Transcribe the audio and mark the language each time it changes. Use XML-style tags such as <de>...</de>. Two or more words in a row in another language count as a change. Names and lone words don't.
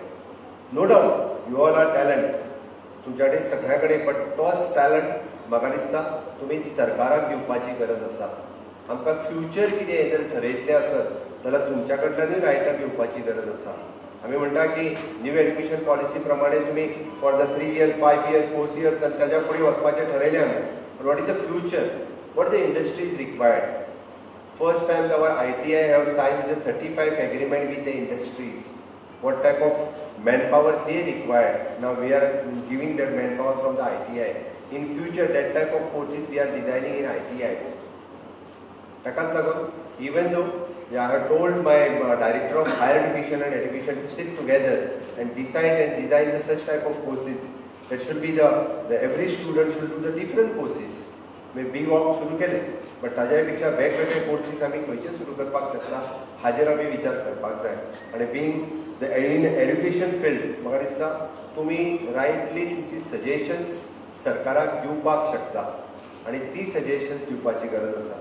<en>no doubt you all are talent,</en> <kok>तुमच्या कडेन सगळ्या कडेन, बट तोच टॅलंट म्हाका दिसता तुमी सरकाराक दिवपाची गरज आसा. आमकां फ्युचर कितें हें जर ठरयतलें आसत जाल्यार तुमच्या कडल्यानूय रायटां घेवपाची गरज आसा. आमी म्हणटा की न्यू एड्युकेशन पॉलिसी प्रमाणे तुमी</kok> <en>for the 3 years 5 years 4 years</en> <kok>आनी ताच्या फुडें वचपाचें ठरयलें आमी.</kok> <en>But what is the future? What the industry is required? First time our ITI have signed the 35 agreement with the industries. What type of manpower they require? Now we are giving that manpower from the ITI. In future, that type of courses we are designing in ITIs.</en> <kok>Takat lagun,</kok> <en>even though I have told my director of higher education and education to sit together and decide and design the such type of courses. That should be the every student should do the different courses.</en> <kok>May big walk सुरू केले, but ताज्या पेक्षा वेगवेगळे कोर्सीस आमी खंयचे सुरू करपाक शकता हाजेर आमी विचार करपाक जाय. आनी</kok> <en>being the in education field</en> <kok>म्हाका दिसता तुमी रायटली तुमची सजेशन्स सरकाराक दिवपाक शकता आनी ती सजेशन्स दिवपाची गरज आसा.</kok>